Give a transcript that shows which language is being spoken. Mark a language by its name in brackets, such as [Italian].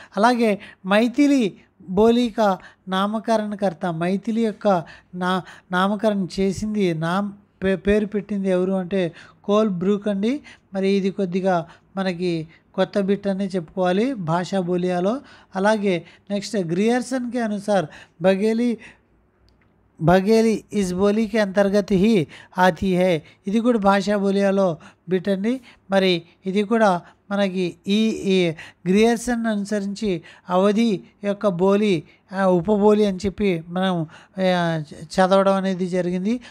[Telugu] అలాగే మైథిలి బోలిక నామకరణకర్త, మైథిలి యొక్క నామకరణం చేసింది, పేరు పెట్టింది ఎవరు అంటే కోల్ బ్రూక్ అండి. మరి ఇది కొద్దిగా మనకి కొత్త బిట్ అనే చెప్పుకోవాలి భాషా బోలియాలో. అలాగే నెక్స్ట్ [Hindi] గ్రియర్సన్ के अनुसार बघेली इस बोली के अंतर्गत ही आती है. [Telugu] ఇది కూడా భాషా బోలియాలో బిట్ అండి. మరి ఇది కూడా మనకి ఈ గ్రియర్సన్ అనుసరించి అవధి యొక్క బోలి ఉపబోలి అని చెప్పి మనం చదవడం అనేది జరిగింది.